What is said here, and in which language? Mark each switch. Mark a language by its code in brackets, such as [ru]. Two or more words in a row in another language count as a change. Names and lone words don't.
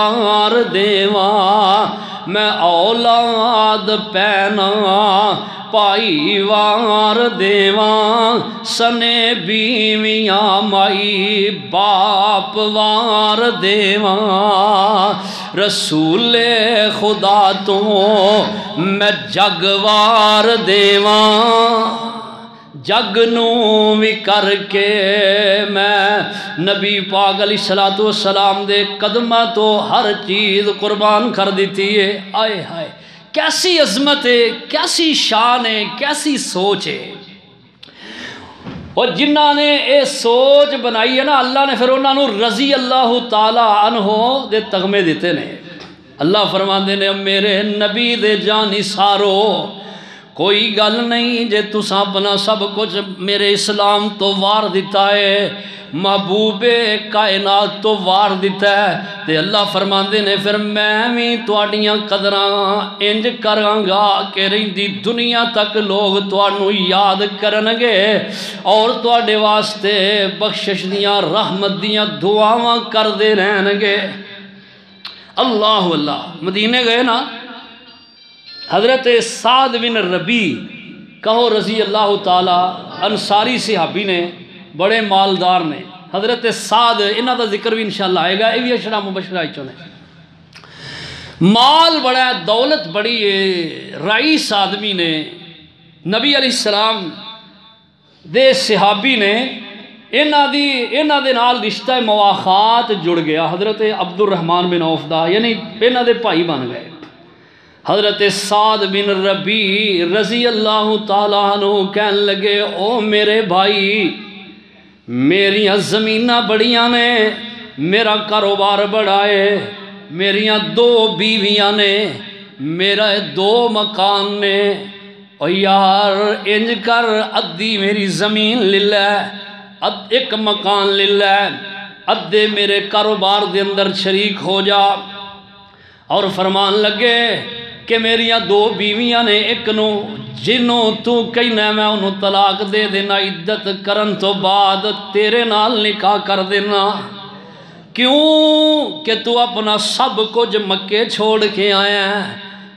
[pa] وار دیواں میں اولاد پینا پائی وار دیواں سنے بیویاں مائی باپ وار دیواں رسول خدا تو میں جگ وار دیواں جگ نوں وی کر کے میں نبی پاک [ar] علیہ الصلوۃ والسلام [pa] دے [ur] قدمہ تو ہر چیز قربان کر دیتی ہے آئے ہائے کیسی عظمت ہے کیسی شان ہے کیسی سوچ ہے [pa] اور جنہاں نے اے سوچ بنائی ہے نا اللہ نے پھر انہاں نوں رضی [ar] اللہ تعالی عنہ [pa] دے تغمے دیتے نے اللہ فرماندے نے میرے نبی دے جانی سارو کوئی گل نہیں جے تساں اپنا سب کچھ میرے اسلام تو وار دیتا ہے محبوب کائنات تو وار دیتا ہے تے اللہ فرماندے نے پھر میں بھی تواڈیاں قدراں انج کراں گا کہ رہندی دنیا تک لوگ تانوں یاد کرن گے اور تواڈے واسطے بخشش دیاں رحمت دیاں دعاواں کردے رہن گے اللہ اللہ مدینے گئے نا حضرت سعد بن ربی کہو [ar] رضی اللہ تعالی [pa] انصاری صحابی نے بڑے مالدار نے حضرت سعد انہاں دا ذکر بھی انشاءاللہ آئے گا یہ بھی [ar] اشرا مبشرہ [pa] چوں نے مال بڑا ہے دولت بڑی ہے رئیس آدمی نے نبی [ar] علیہ السلام [pa] دے صحابی نے انہاں دے نال رشتہ مواخات جڑ گیا حضرت عبد الرحمن بن عوف دا یعنی انہاں دے بھائی بن گئے حضرت سعد بن ربی [ar] رضی اللہ تعالیٰ عنہ [pa] کہنے لگے او میرے بھائی میریاں زمیناں بڑیاں نے میرا کاروبار بڑا ہے میریاں 2 بیویاں نے میرا 2 مکان نے او یار انج کر ادھی میری زمین للہ ایک مکان للہ ادھے میرے کاروبار دے اندر شریک ہو جا اور فرمان لگے کہ میریاں 2 بیویاں نے ایک نو جنوں تو کہنا میں انہوں طلاق دے دینا عدت کرن تو بعد تیرے نال نکاح کر دینا کیوں کہ تو اپنا سب کچھ مکے چھوڑ کے آیا ہے